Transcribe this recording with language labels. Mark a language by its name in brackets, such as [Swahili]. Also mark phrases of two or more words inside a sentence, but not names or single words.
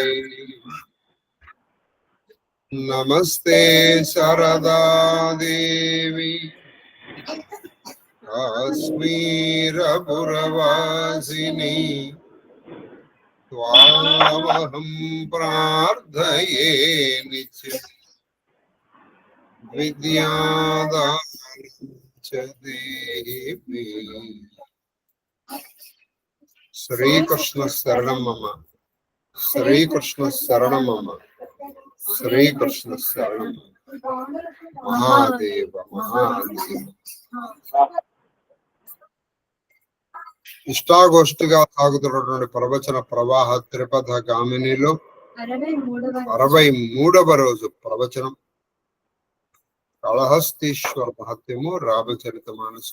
[Sanskrit] नमस्ते शारदा देवी काश्मीरपुरवासिनी त्वामहं प्रार्थये नित्यम् विद्यादानं च देहि। श्रीकृष्ण शरणं मम, श्रीकृष्ण शरणं मम, श्रीकृष्ण शरणं महादेव महादेव। [Telugu] ఇష్టాగోష్ఠిగా సాగుతున్నటువంటి ప్రవచన ప్రవాహ త్రిపథ గామినిలో 63వ రోజు ప్రవచనం కాళహస్తీశ్వర మహత్యము రామచరిత మానసు.